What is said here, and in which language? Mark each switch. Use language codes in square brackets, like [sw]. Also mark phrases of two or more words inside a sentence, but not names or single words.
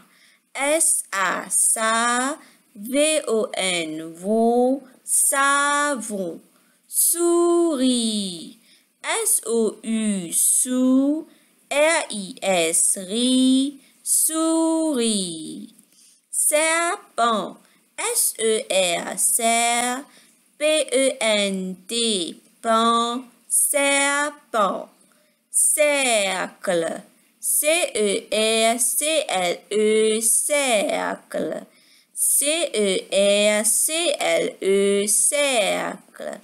[fr] S-A, ça, V-O-N, von, savon. Souris, S-O-U, sou, R-I-S, ri, souris. Serpent, S-E-R, serre, P-E-N-T, pan, serpent. Cercle, C-E-R-C-L-E, cercle. C-E-R-C-L-E, cercle.